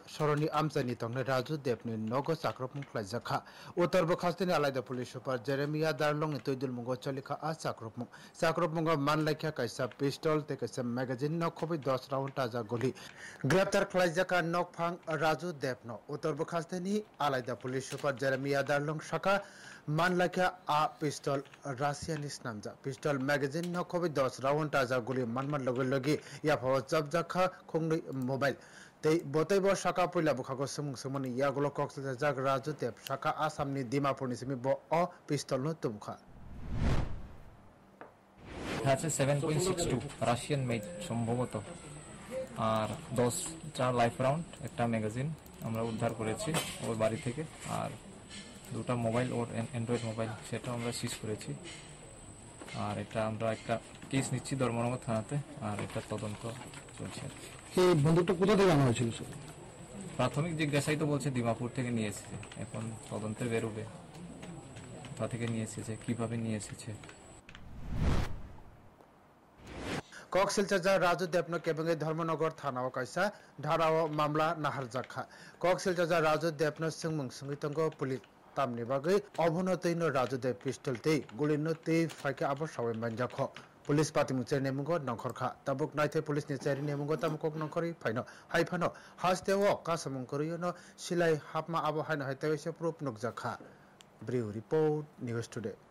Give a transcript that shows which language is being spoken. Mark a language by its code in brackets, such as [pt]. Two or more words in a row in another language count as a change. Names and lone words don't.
[trp] Sharoni amjani tongne Raju Debni nogo chakrapmung khlaijaka uttor hasteni alaida police super Jeremiah darlong ni toidul mungo cholika a chakrapmung manlaikha kaisa pistol te kaisa magazine no khobwi 10 round taja guli graftar khlaijaka nok phang Raju Debno uttor hasteni alaida police super Jeremiah darlong shaka manlaikha a pistol Russian namja pistol magazine no khobwi 10 round taja guli manman logi ya phawa jabjakha khongnui mobile tei botaibo shaka poila bukhago sumani yagulo koksa jak Raju Deb shaka asamni dimapurni simi bo o pistol no tumkha [en] That's a 7.62 Russian made [bn] সম্ভবত আর 10টা লাইফ রাউন্ড একটা ম্যাগাজিন আমরা উদ্ধার করেছি ওর বাড়ি থেকে আর দুটো মোবাইল ওর অ্যান্ড্রয়েড মোবাইল সেটা আমরা সিজ করেছি আর এটা আমরা একটা কেস নিচ্ছি ধর্মনগর থানাতে আর এটা তদন্ত চলছে এই বন্দুকটা কোথা থেকে আনা হয়েছিল প্রাথমিক জিজ্ঞাসাই তো বলছে দিমাপুর থেকে নিয়ে এসেছে এখন তদন্তে বেরোবে কোথা থেকে নিয়ে এসেছে কিভাবে নিয়ে এসেছে [trp] koksil taja Raju Debno kebenge Dharmanagar thana o kaisa dharao mamla nahar jakha koksil taja Raju Debno sungmung sungitongo police tamni bagai obhonoteino Raju Deb pistol tei gulino tei faike abo sawe manjakho [en] police party [trp] mucher nemungo nongkhorkha tabuk naithe police ni chari nemungo tamkok nongkhori phaino haifano hastewo kasamung koriyono silai hapma abo haino haitewese proof nukjakha Brew report News Today